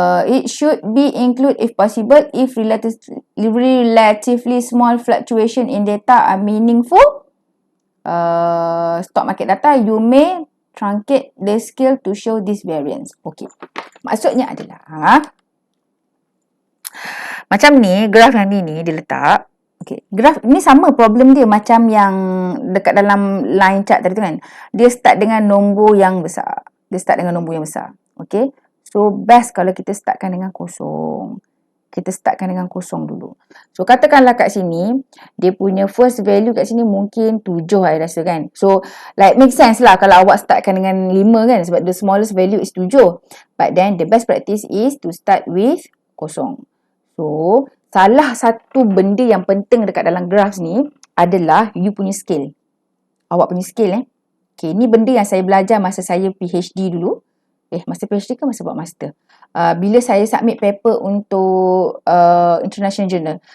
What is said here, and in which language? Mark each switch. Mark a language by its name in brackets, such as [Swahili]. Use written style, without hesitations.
[English] It should be include if possible if relatively small fluctuation in data are meaningful. Stock market data, you may truncate the scale to show this variance. Okay. [Malay] Maksudnya adalah macam ni, graf yang ni dia letak. Okay, graf ni sama problem dia macam yang dekat dalam line chart tadi tu kan. Dia start dengan nombor yang besar. Okay. So, best kalau kita startkan dengan kosong. Kita startkan dengan kosong dulu. So, katakanlah kat sini, dia punya first value kat sini mungkin 7 I rasa kan. So, like make sense lah kalau awak startkan dengan 5 kan. [English] Sebab the smallest value is 7. But then, the best practice is to start with kosong. [Malay] So, salah satu benda yang penting dekat dalam graph ni adalah you punya scale. Awak punya scale Okay, ni benda yang saya belajar masa saya PhD dulu. Masa PhD ke masa buat master? Bila saya submit paper untuk International Journal.